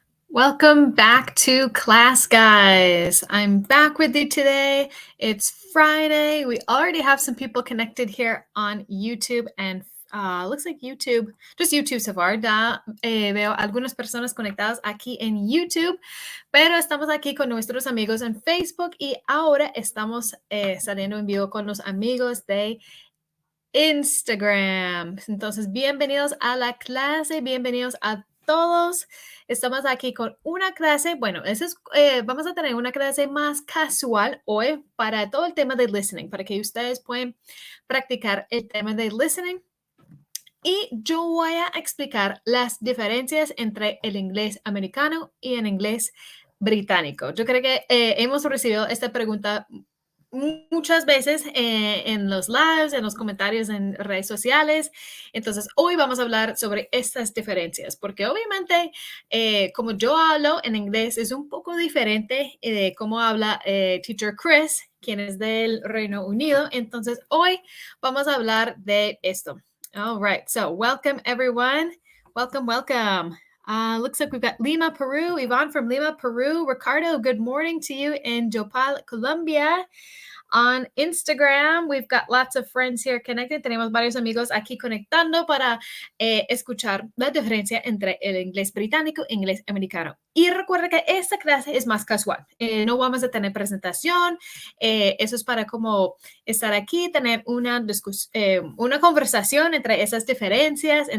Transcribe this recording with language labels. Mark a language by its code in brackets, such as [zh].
[en] Welcome back to class, guys. I'm back with you today. It's Friday. We already have some people connected here on YouTube and looks like YouTube, just YouTube so far. [es] Veo algunas personas conectadas aquí en YouTube, pero estamos aquí con nuestros amigos en Facebook y ahora estamos saliendo en vivo con los amigos de Instagram. Entonces, bienvenidos a la clase, bienvenidos a todos. Estamos aquí con una clase, bueno, vamos a tener una clase más casual hoy para todo el tema de listening, para que ustedes puedan practicar el tema de listening. Y yo voy a explicar las diferencias entre el inglés americano y el inglés británico. Yo creo que hemos recibido esta pregunta muchas veces en los lives, en los comentarios en redes sociales. Entonces, hoy vamos a hablar sobre estas diferencias, porque obviamente, como yo hablo en inglés, es un poco diferente de cómo habla Teacher Chris, quien es del Reino Unido. Entonces, hoy vamos a hablar de esto. [en] All right, so welcome everyone. Welcome. Looks like we've got Lima, Peru, Yvonne from Lima, Peru. Ricardo, good morning to you in Jopal, Colombia. On Instagram, we've got lots of friends here connected. [es] Tenemos varios amigos aquí conectando para escuchar la diferencia entre el inglés británico e inglés americano. Y recuerda que esta clase es más casual. No vamos a tener presentación. Eso es para como estar aquí, tener una conversación entre esas diferencias.